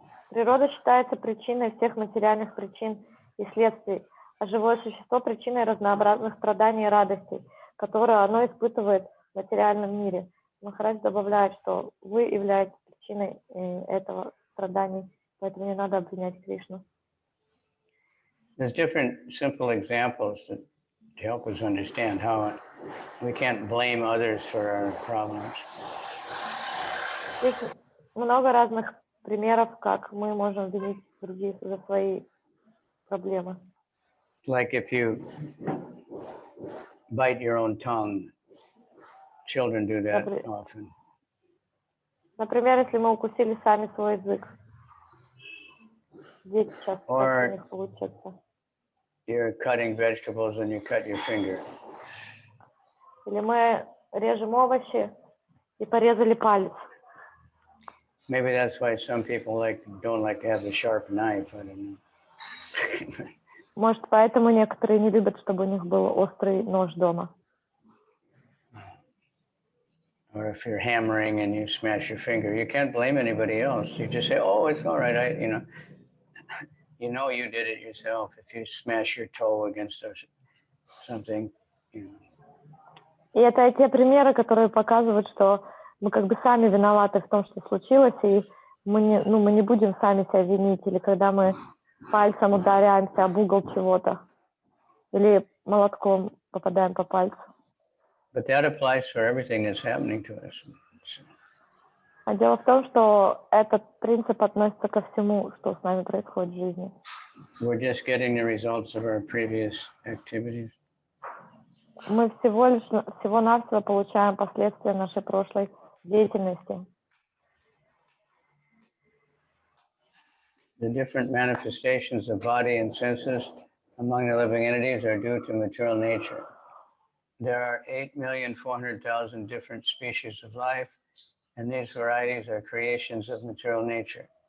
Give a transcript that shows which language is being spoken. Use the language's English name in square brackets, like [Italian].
[Russian] Природа считается причиной всех материальных причин и следствий, а живое существо причиной разнообразных страданий и радостей, которые оно испытывает в материальном мире. Махарадж добавляет, что вы являетесь причиной этого страданий, поэтому не надо обвинять Кришну. [English] There's different simple examples to help us understand how we can't blame others for our problems. [Russian] Есть много разных примеров, как мы можем винить других за свои проблемы. [English] Like if you bite your own tongue, children do that often. [Russian] Например, если мы укусили сами свой язык. Дети часто так у них получается. [English] You're cutting vegetables and you cut your finger. [Russian] Или мы режем овощи и порезали палец. [English] Maybe that's why some people don't like to have the sharp knife. I don't know. [Russian] Может, поэтому некоторые не любят, чтобы у них был острый нож дома. [English] Or if you're hammering and you smash your finger, you can't blame anybody else. You just say, "Oh, it's all right." You know you did it yourself. If you smash your toe against something, you know. [Russian] И это те примеры, которые показывают, что мы как бы сами виноваты в том, что случилось, и мы не будем сами себя винить, или когда мы пальцем ударяемся об угол чего-то, или молотком попадаем по пальцу. [English] But that applies for everything that's happening to us. [Russian] А дело в том, что этот принцип относится ко всему, что с нами происходит в жизни. [English] We're just getting the results of our previous activities. [Russian] Мы всего-навсего получаем последствия нашей прошлой деятельности. [English] The different manifestations of body and senses among the living entities are due to material nature. There are 8,400,000 different species of life, and these varieties are creations of material nature.